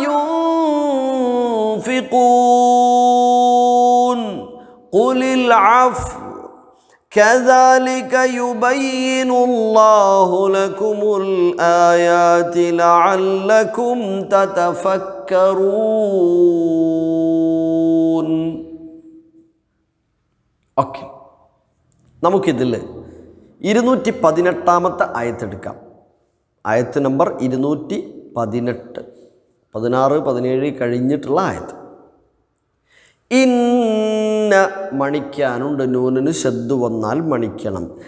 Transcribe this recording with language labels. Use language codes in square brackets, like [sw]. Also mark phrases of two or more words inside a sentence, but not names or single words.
[ar] ينفقون قل العفو كذلك يبين الله لكم الآيات لعلكم تتفكرون. [ml] ഓക്കെ, നമുക്കിതിൽ 218 ആയത്തെടുക്കാം. ആയത്ത് നമ്പർ 218, 16, 17 കഴിഞ്ഞിട്ടുള്ള ആയത്ത്. ഇന്ന മണിക്കാനുണ്ട്, നൂനിന് ശദ്ദ് വന്നാൽ മണിക്കണം.